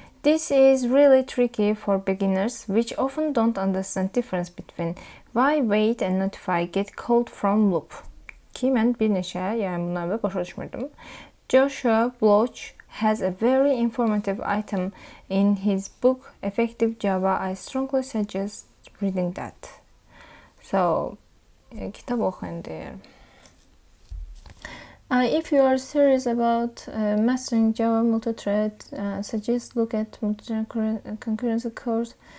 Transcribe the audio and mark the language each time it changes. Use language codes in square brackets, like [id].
[en] This is really tricky for beginners which often don't understand difference between why wait and notify get called from loop. [az] Ki mən bir neçə, yəni bunları başa düşmürdüm. [en] Joshua Bloch has a very informative item in his book Effective Java. I strongly suggest reading that. So, [az] kitab oxuyun deyir. [en] If you are serious about mastering Java multithread, suggest look at multithread concurrency course.